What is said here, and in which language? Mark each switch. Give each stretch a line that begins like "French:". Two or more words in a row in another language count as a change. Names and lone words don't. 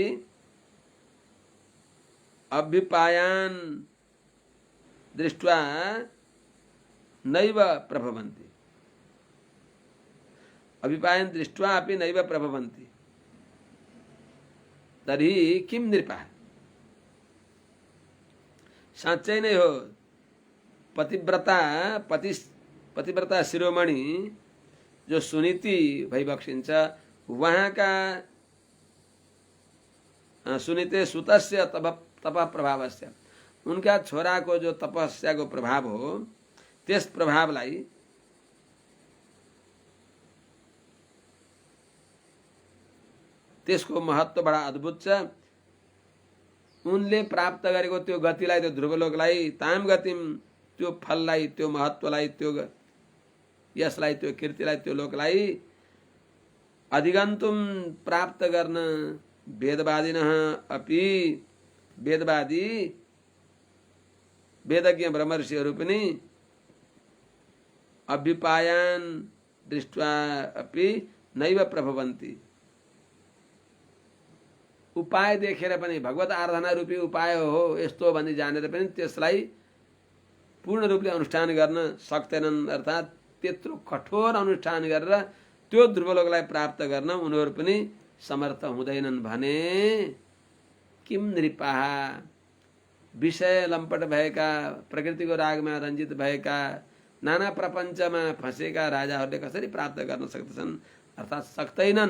Sanskrit: अभ्युपायान् दृष्ट्वा नैव प्रभवन्ति। अभ्युपायान् दृष्ट्वा अपि नैव प्रभवन्ति तर्हि किं नृपः।
Nepali: साँच्चै नै हो, पतिव्रता शिरोमणि जो सुनीति भइबक्सिन्छ, उहाँका
Sanskrit: सुनीते सुतस्य तप प्रभावस्य,
Nepali: उनका छोराको जो तपस्याको प्रभाव हो, त्यस प्रभावलाई त्यसको महत्त्व बडा अद्भुत छ। उनले प्राप्त गरेको त्यो गतिलाई, त्यो ध्रुवलोकलाई,
Sanskrit: ताम गतिम,
Nepali: त्यो फललाई, त्यो महत्त्वलाई, त्यो यसलाई, त्यो कीर्तिलाई, त्यो लोकलाई अधिगन्तुम प्राप्त गर्न
Sanskrit: वेदवादिनः अपि,
Nepali: वेदवादी वेदज्ञ ब्रह्मर्षिहरू पनि
Sanskrit: अभ्युपायान् दृष्ट्वा अपि नैव प्रभवन्ति,
Nepali: उपाय देखेर पनि, भगवत आराधना रूपी उपाय हो यस्तो भन्ने जानेर पनि त्यसलाई पूर्ण रूपले अनुष्ठान गर्न सक्दैनन्। अर्थात् त्यत्रो कठोर अनुष्ठान गरेर त्यो ध्रुवलोकलाई प्राप्त गर्न उनीहरू पनि समर्थ हुँदैनन् भने
Sanskrit: किम नृपाः
Nepali: विषय लम्पट भएका प्रकृतिको रागमा रञ्जित भएका नाना प्रपञ्चमा फँसेका राजाहरूले कसरी प्राप्त गर्न सक्दछन् अर्थात् सक्दैनन्।